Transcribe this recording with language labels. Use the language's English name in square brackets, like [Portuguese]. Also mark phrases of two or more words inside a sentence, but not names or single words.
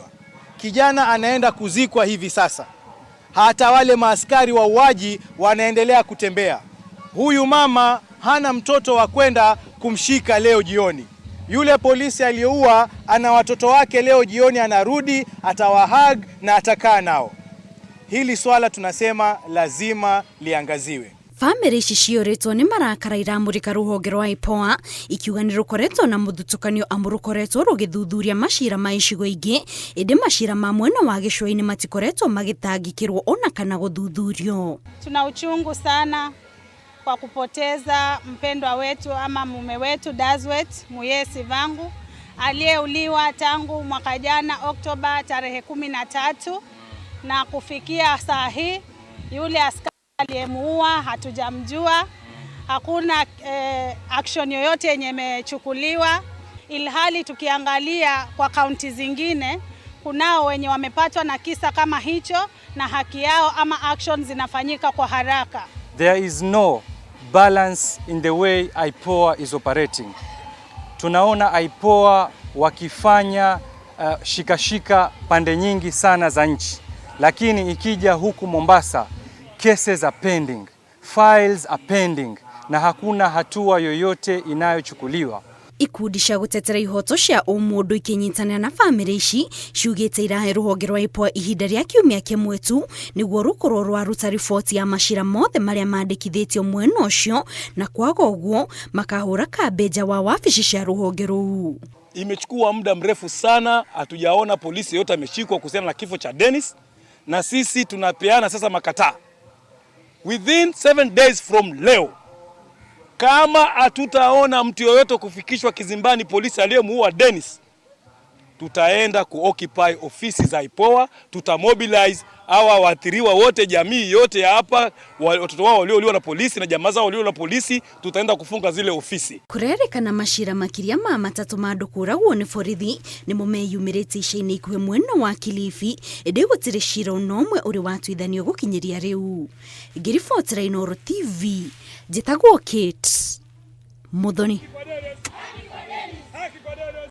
[Swahili] Kijana anaenda kuzikwa hivi sasa. Hata wale maaskari wauaji wanaendelea kutembea. Huyu mama hana mtoto wa kwenda kumshika leo jioni. Yule polisi aliyeua ana watoto wake, leo jioni anarudi, atawahag na atakaa nao. Hili swala tunasema lazima liangaziwe. [Kikuyu] Bamĩrĩ ici ciũrĩtwo nĩ marakara iramũrĩka rũhonge rwa IPOA ikiuga nĩ rũkoretwo na mũthutũkanio amu rũkoretwo rũgĩthuthuria macira ma icigo ingĩ, ĩndĩ macira ma mwena wa gĩcũa-inĩ matikoretwo magĩtangĩkĩrwo ona kana gũthuthurio. [Swahili] Tuna uchungu sana kwa kupoteza mpendwa wetu ama mume wetu Dazwet Muyesi Vangu aliyeuliwa tangu mwaka jana Oktoba tarehe 13, na kufikia saa hii yule askari aliyemuua hatujamjua. Hakuna action yoyote yenye imechukuliwa, ilhali tukiangalia kwa kaunti zingine kunao wenye wamepatwa na kisa kama hicho na haki yao ama action zinafanyika kwa haraka. [English] There is no balance in the way IPOA is operating. [Swahili] Tunaona IPOA wakifanya shikashika pande nyingi sana za nchi, lakini ikija huku Mombasa [English] cases are pending, files are pending, [Swahili] na hakuna hatua yoyote inayochukuliwa. [Kikuyu] Ikundi cia gũtetera ihoto cia ũmũndũ ikinyitanĩra na bamĩrĩ ici ciugĩte irahe rũhonge rwa IPOA ihinda rĩa kiumia kĩmwe tu nĩguo rũkorwo rwaruta riboti ya macira mothe marĩa mandĩkithĩtio mwena ũcio, na kwaga ũguo makahũra kambeja wa wabici cia rũhonge rũu. [Swahili] Imechukua muda mrefu sana, hatujaona polisi yote ameshikwa kuhusiana na kifo cha Dennis, na sisi tunapeana sasa makataa. [English] Within 7 days from [Swahili] leo, kama hatutaona mtu yoyote kufikishwa kizimbani polisi aliyemuua Dennis, tutaenda kuoccupy ofisi za IPOA, tutamobilize hawa waathiriwa wote, jamii yote ya hapa, watoto wao waliouliwa na polisi na jamaa zao waliouliwa na polisi, tutaenda kufunga zile ofisi. [Kikuyu] Kurerĩkana macira makĩria ma matatũ ma andũ kũragwo nĩ borithi nĩmo meyumĩrĩte ica-inĩ ikuhĩ mwena wa Kilifi, ĩndĩ gũtirĩ cira ũmwe ũrĩ watuithanio gũkinyĩria rĩu. Ngĩribotera Inooro TV, njĩtagwo Kate Muthoni.